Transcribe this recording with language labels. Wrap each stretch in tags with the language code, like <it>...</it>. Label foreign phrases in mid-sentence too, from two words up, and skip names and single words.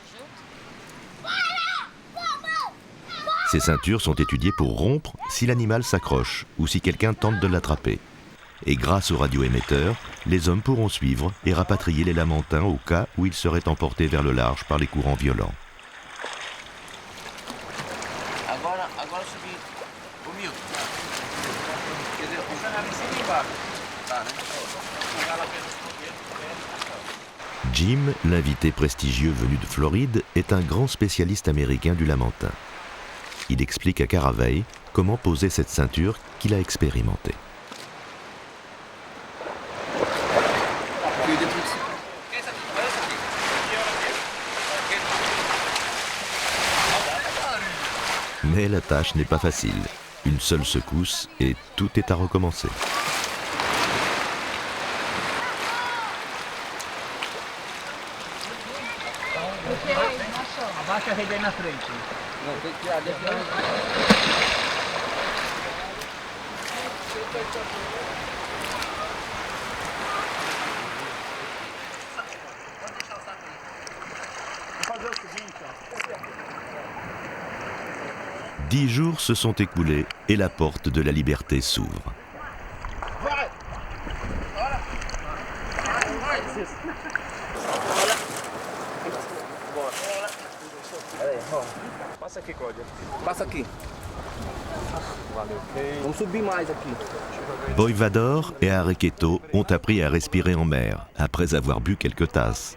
<fr>Ces ceintures sont étudiées pour rompre si l'animal s'accroche ou si quelqu'un tente de l'attraper. Et grâce aux radioémetteurs, les hommes pourront suivre et rapatrier les lamentins au cas où ils seraient emportés vers le large par les courants violents.</fr> <pt>Agora subir o Milton. Quer dizer, funcionava em cima e embaixo. Tá, né?</pt> <fr>Jim, l'invité prestigieux venu de Floride, est un grand spécialiste américain du lamentin. Il explique à Caravelle comment poser cette ceinture qu'il a expérimentée. Mais la tâche n'est pas facile. Une seule secousse et tout est à recommencer.</fr> <pt>Abaixa a rede aí na frente. Não, tem que tirar dentro. Vou fazer o seguinte, ó.</pt> <fr>10 jours se sont écoulés et la porte de la liberté s'ouvre.</fr> <pt>Passa aqui, Cláudia. Passa aqui. Vamos subir mais aqui.</pt> <fr>Boivador et Arequeto ont appris à respirer en mer après avoir bu quelques tasses.</fr>